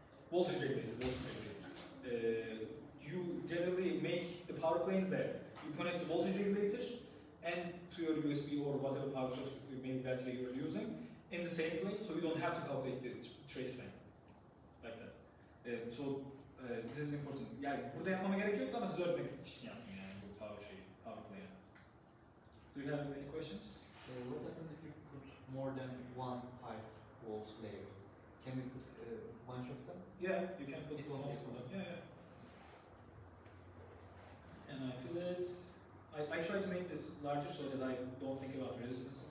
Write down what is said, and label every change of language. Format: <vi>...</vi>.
<en>Voltage regulator. You generally make the power planes there. You connect the voltage regulator and to your USB or whatever power source, maybe battery you're using, in the same plane, so you don't have to calculate the trace length like that. This is important.</en> <tr>Yani burada yapmama gerek yoktu ama size öğretmek için yaptım yani bu power plane.</tr> <en>Do you have any questions? What happens if you put more than 5 volt layers? Can we put a bunch of them? Yeah, you can put It won't be multiple. full. Yeah. And I feel it. I try to make this larger so that I don't think about resistance.</en>